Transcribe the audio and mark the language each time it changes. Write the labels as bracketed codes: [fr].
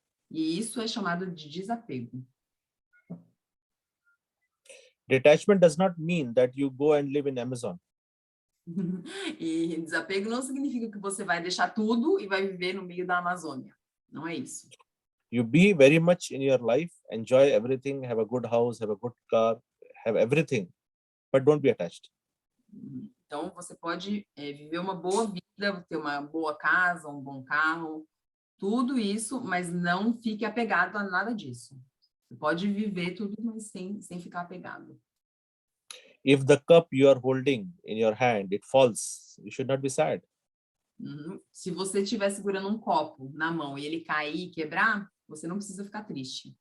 [pt] E isso é chamado de desapego. [en] Detachment does not mean that you go and live in Amazon. [pt] E desapego não significa que você vai deixar tudo e vai viver no meio da Amazônia. Não é isso. [en] You be very much in your life, enjoy everything, have a good house, have a good car, have everything, but don't be attached. [pt] Então, você pode viver uma boa vida, ter uma boa casa, um bom carro, tudo isso, mas não fique apegado a nada disso. Você pode viver tudo, mas sem ficar apegado. [en] If the cup you are holding in your hand, it falls, you should not be sad. [pt] Se você estiver segurando um copo na mão e ele cair e quebrar, você não precisa ficar triste.